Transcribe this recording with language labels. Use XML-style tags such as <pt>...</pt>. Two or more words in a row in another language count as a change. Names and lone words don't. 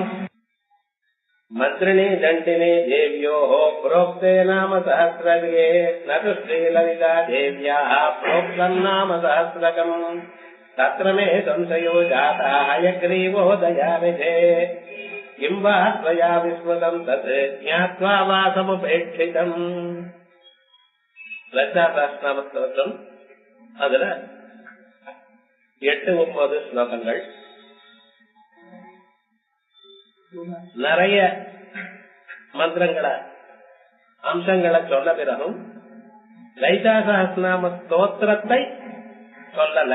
<sa>मन्त्रिणे दण्डिने देव्योः प्रोक्ते नाम सहस्रगे न तु श्रीललिता देव्याः प्रोक्तं नाम सहस्रकम्। तत्र मे संशयो जातः हयग्रीवो दयानिधे किं वा त्वया विस्मृतं तत् ज्ञात्वा वा समुपेक्षितम्।</sa> <ta>லலிதாசஹஸ்ரநாமஸ்தோத்திரம் அதுல 8-9 ஸ்லோகங்கள். நிறைய மந்திரங்களை அம்சங்களை சொன்ன பிறகும் லலிதா சஹஸ்ரநாம ஸ்தோத்திரத்தை சொல்லல.</ta>